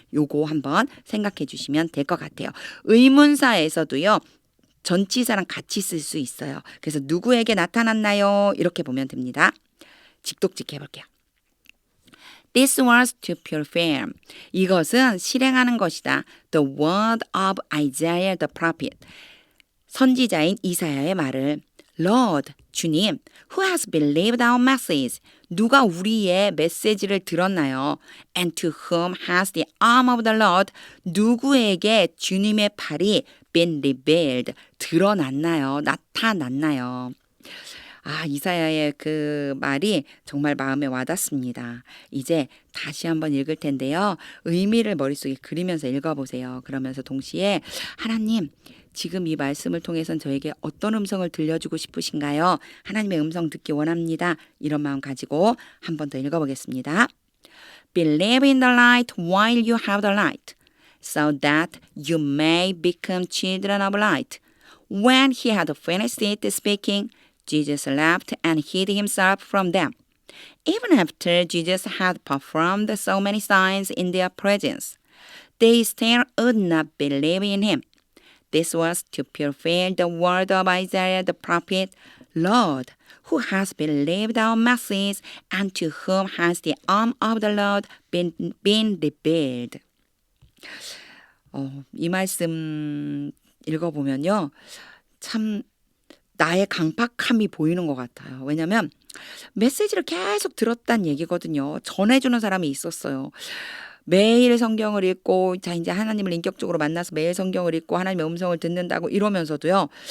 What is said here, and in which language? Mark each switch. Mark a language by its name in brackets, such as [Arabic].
[Korean] 요거 한번 생각해 주시면 될 것 같아요. 의문사에서도요. 전치사랑 같이 쓸 수 있어요. 그래서 누구에게 나타났나요? 이렇게 보면 됩니다. 직독직 해볼게요. [English] This was to perform. [Korean] 이것은 실행하는 것이다. [English] The word of Isaiah the prophet. [Korean] 선지자인 이사야의 말을 [English] Lord, 주님, who has believed our message? [Korean] 누가 우리의 메시지를 들었나요? [English] And to whom has the arm of the Lord? [Korean] 누구에게 주님의 팔이 [English] been revealed? [Korean] 드러났나요? 나타났나요? 이사야의 그 말이 정말 마음에 와닿습니다. 이제 다시 한번 읽을 텐데요. 의미를 머릿속에 그리면서 읽어보세요. 그러면서 동시에 하나님, 지금 이 말씀을 통해서 저에게 어떤 음성을 들려주고 싶으신가요? 하나님의 음성 듣기 원합니다. 이런 마음 가지고 한 번 더 읽어보겠습니다. [English] Believe in the light while you have the light, so that you may become children of light. When he had finished speaking, Jesus left and hid himself from them. Even after Jesus had performed so many signs in their presence, they still would not believe in him. This was to fulfill the word of Isaiah the prophet, Lord, who has believed our message, and to whom has the arm of the Lord been revealed. [Korean] 이 말씀 읽어보면요. 참 나의 강팍함이 보이는 것 같아요. 왜냐하면 메시지를 계속 들었다는 얘기거든요. 전해주는 사람이 있었어요. 매일 성경을 읽고 이제 하나님을 인격적으로 만나서 매일 성경을 읽고 하나님의 음성을 듣는다고 이러면서도요.